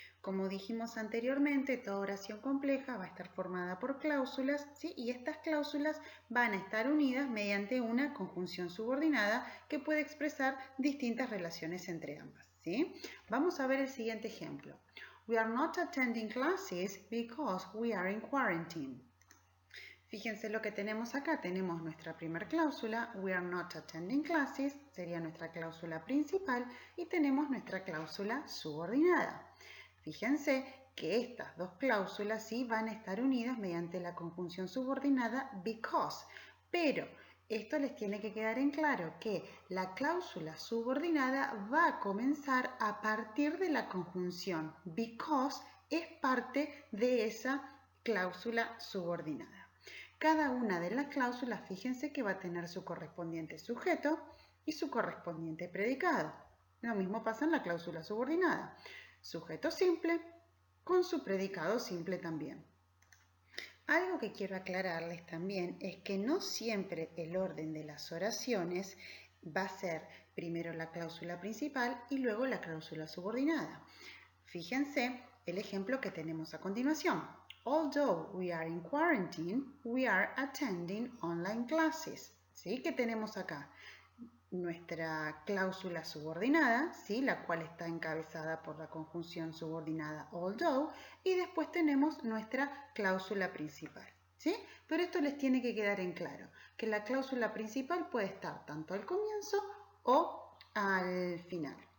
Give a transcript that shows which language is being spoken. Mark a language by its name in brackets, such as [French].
[Spanish] Como dijimos anteriormente, toda oración compleja va a estar formada por cláusulas, ¿sí? Y estas cláusulas van a estar unidas mediante una conjunción subordinada que puede expresar distintas relaciones entre ambas, ¿sí? Vamos a ver el siguiente ejemplo. [English] We are not attending classes because we are in quarantine. [Spanish] Fíjense lo que tenemos acá, tenemos nuestra primera cláusula, [English] we are not attending classes, [Spanish] sería nuestra cláusula principal, y tenemos nuestra cláusula subordinada. Fíjense que estas dos cláusulas sí van a estar unidas mediante la conjunción subordinada because, pero Esto les tiene que quedar en claro que la cláusula subordinada va a comenzar a partir de la conjunción because es parte de esa cláusula subordinada. Cada una de las cláusulas, fíjense que va a tener su correspondiente sujeto y su correspondiente predicado. Lo mismo pasa en la cláusula subordinada. Sujeto simple con su predicado simple también. Algo que quiero aclararles también es que no siempre el orden de las oraciones va a ser primero la cláusula principal y luego la cláusula subordinada. Fíjense el ejemplo que tenemos a continuación. [English] Although we are in quarantine, we are attending online classes. [Spanish] ¿Sí? ¿Qué tenemos acá? Nuestra cláusula subordinada, ¿sí? La cual está encabezada por la conjunción subordinada although, y después tenemos nuestra cláusula principal, ¿sí? Pero esto les tiene que quedar en claro, que la cláusula principal puede estar tanto al comienzo o al final.